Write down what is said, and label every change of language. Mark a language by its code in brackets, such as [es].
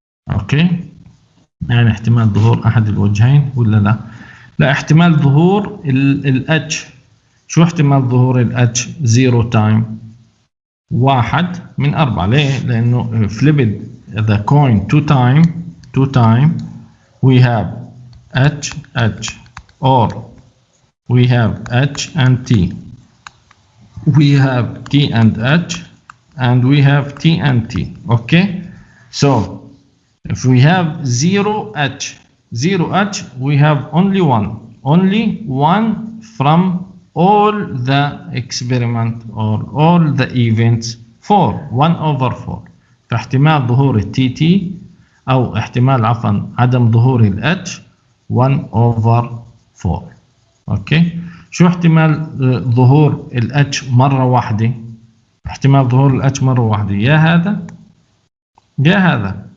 [ar] اوكي، يعني احتمال ظهور احد الوجهين ولا لا؟ لا، احتمال ظهور الاتش. شو احتمال ظهور الاتش؟ 0 تايم 1/4. ليه؟ لانه [en] flipped the coin 2 time we have h or we have h and t, we have t and h, and we have t and t. Okay, so if we have 0h, we have only one from all the experiment or all the events 1/4. [ar] فاحتمال ظهور التي تي او احتمال عدم ظهور الاتش 1/4. اوكي. شو احتمال ظهور الاتش مرة واحدة؟ احتمال ظهور الاتش مرة واحدة يا هذا يا هذا.